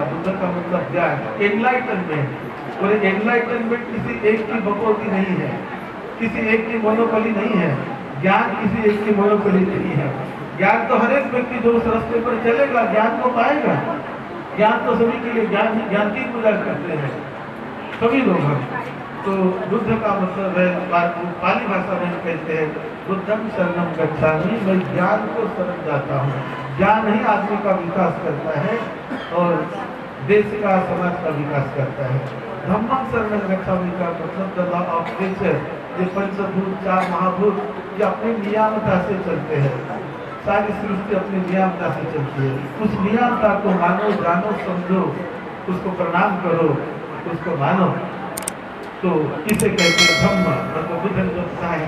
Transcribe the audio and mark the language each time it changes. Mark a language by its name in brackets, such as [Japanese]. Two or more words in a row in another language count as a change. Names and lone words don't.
[Hindi] बुद्ध का मतलब ज्ञान, एनलाइटनमेंट। और एनलाइटनमेंट किसी एक की बकौती नहीं है, किसी एक की मोनोपोली नहीं है। ज्ञान किसी एक की मोनोपोली नहीं है। ज्ञान तो हर एक व्यक्ति जो उस रास्ते पर चलेगा ज्ञान को पाएगा। ज्ञान तो सभी के लिए, ज्ञान ही ज्ञान की पूजा करते हैं सभी लोग हैं। तो बुद्ध का मतलब है, पाली भाषा में कहते हैं [Pali] बुद्धम शरणम गच्छामि, [Hindi] मैं ज्ञान को शरण जाता हूँ। ज्ञान ही आदमी का विकास करता है और देश का, समाज का विकास करता है। [Pali] धम्मम शरणम गच्छामि [Hindi] का मतलब [English] the law of nature, [Hindi] ये पंचभूत, चार महाभूत, ये अपनी नियामता से चलते हैं। सारी सृष्टि अपनी नियामता से चलती है। उस नियामता को मानो, जानो, समझो, उसको प्रणाम करो, उसको मानो। तो इसे कहते हैं धम्म, मतलब बुद्ध ने जो बताया।